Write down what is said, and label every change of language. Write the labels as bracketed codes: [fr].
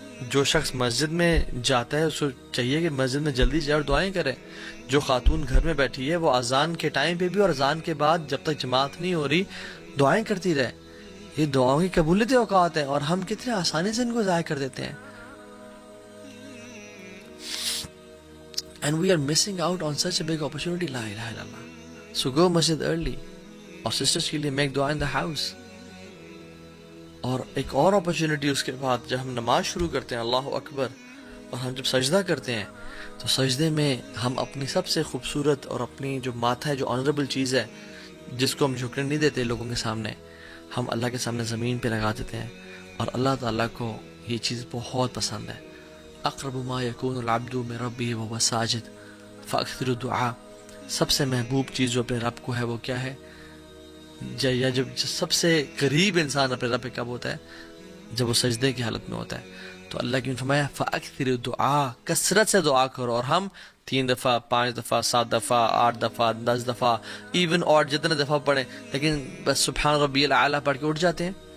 [ur] جو شخص مسجد میں جاتا ہے اس کو چاہیے کہ مسجد میں جلدی جائے اور دعائیں کرے. جو خاتون گھر میں بیٹھی ہے وہ اذان کے ٹائم پہ بھی اور اذان کے بعد جب تک جماعت نہیں ہو رہی دعائیں کرتی رہے. یہ دعاؤں کی قبولیت اوقات ہیں اور ہم کتنے آسانی سے ان کو ضائع کر دیتے ہیں. [en] And we are missing out on such a big opportunity. [ar] لا الہ الا اللہ. [en] So go masjid early. [ur] اور [en] sisters [ur] کے لیے [en] make dua in the house. [ur] اور ایک اور اپرچونٹی اس کے بعد جب ہم نماز شروع کرتے ہیں اللہ اکبر اور ہم جب سجدہ کرتے ہیں تو سجدے میں ہم اپنی سب سے خوبصورت اور اپنی جو ماتھا ہے جو آنریبل چیز ہے جس کو ہم جھکنے نہیں دیتے لوگوں کے سامنے، ہم اللہ کے سامنے زمین پہ لگا دیتے ہیں. اور اللہ تعالیٰ کو یہ چیز بہت پسند ہے. [ar] اقرب ما یکون العبد من ربہ وهو ساجد فاکثر الدعاء. [ur] سب سے محبوب چیز جو اپنے رب کو ہے وہ کیا ہے؟ یا جب سب سے قریب انسان اپنے رب پہ کب ہوتا ہے؟ جب وہ سجدے کی حالت میں ہوتا ہے. تو اللہ کی فرمایا [ar] فاکثر الدعاء، [ur] کثرت سے دعا کرو. اور ہم 3 دفعہ 5 دفعہ 7 دفعہ 8 دفعہ 10 دفعہ ایون اور جتنے دفعہ پڑھیں لیکن بس [ar] سبحان ربی الاعلیٰ [ur] پڑھ کے اٹھ جاتے ہیں.